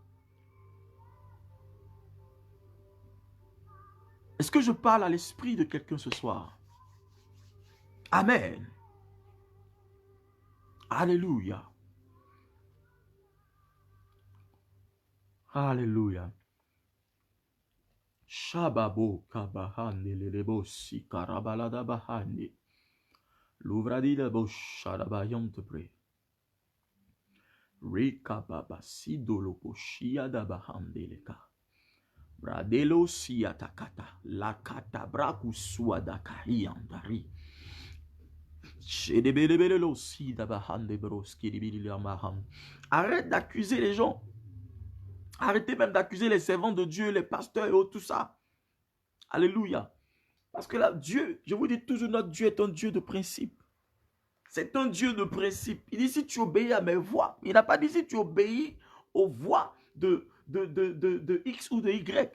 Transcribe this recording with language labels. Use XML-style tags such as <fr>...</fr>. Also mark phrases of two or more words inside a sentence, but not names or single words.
<fr>Est-ce que je parle à l'esprit de quelqu'un ce soir? Amen. Alléluia. Alléluia. Shababo kabahane lelebo si karabalada bahane. L'ouvradila bo shadabayante pre. Rika baba sidolo po shiada bahande leka. Bradelo si atakata. La kata braku suada kahiandari. Shedebelebelelo si dabahande broski dibiliamaham. Arrête d'accuser les gens. Arrêtez même d'accuser les servants de Dieu, les pasteurs et tout ça. Alléluia. Parce que là, Dieu, je vous dis toujours, notre Dieu est un Dieu de principe. C'est un Dieu de principe. Il dit si tu obéis à mes voix. Il n'a pas dit si tu obéis aux voix de X ou de Y.</fr>